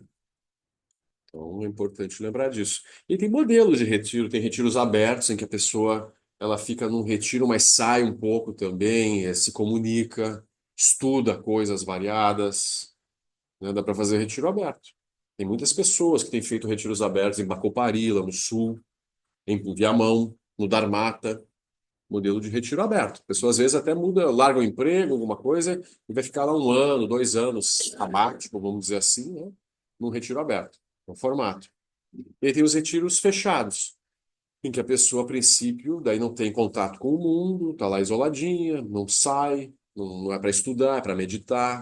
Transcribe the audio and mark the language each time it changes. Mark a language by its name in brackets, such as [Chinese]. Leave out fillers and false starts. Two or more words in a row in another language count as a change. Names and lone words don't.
[Portuguese] Então é importante lembrar disso. E tem modelos de retiro, tem retiros abertos em que a pessoa ela fica num retiro, mas sai um pouco também, se comunica, estuda coisas variadas, né? Dá para fazer retiro aberto. Tem muitas pessoas que têm feito retiros abertos em Macoparila, no sul, em Viamão, no Dharmata, modelo de retiro aberto. A pessoa às vezes até muda, larga o emprego, alguma coisa, e vai ficar lá 1 ano, 2 anos sabático, vamos dizer assim, né? Num retiro aberto, no formato. E aí tem os retiros fechados, em que a pessoa, a princípio, daí não tem contato com o mundo, está lá isoladinha, não sai, não é para estudar, é para meditar.